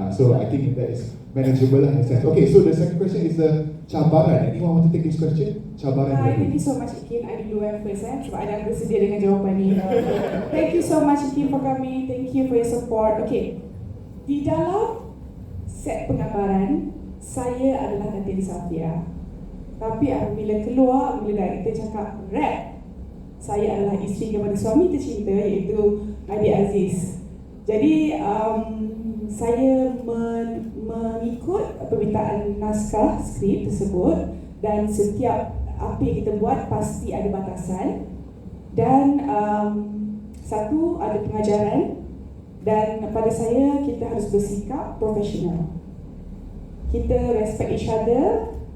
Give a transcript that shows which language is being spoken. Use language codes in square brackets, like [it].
[en] So I think that is manageable lah in a sense. Okay, so the second question is the cabaran. Anyone want to take this question? [ms] Cabaran. [en] Thank you so much [ms] Ikin. I duluan first sebab I dah bersedia dengan jawapan ni. [en] Thank you so much Ikin for coming. Thank you for your support. [ms] Okay, di dalam set penggambaran saya adalah Nadia Safia. Tapi apabila keluar, bila director cakap rap, saya adalah isteri kepada suami tercinta iaitu Adi Aziz. Jadi saya mengikut permintaan naskah skrip tersebut, dan setiap apa yang kita buat pasti ada batasan, dan satu ada pengajaran, dan pada saya kita harus bersikap profesional. [en] Kita respect each other.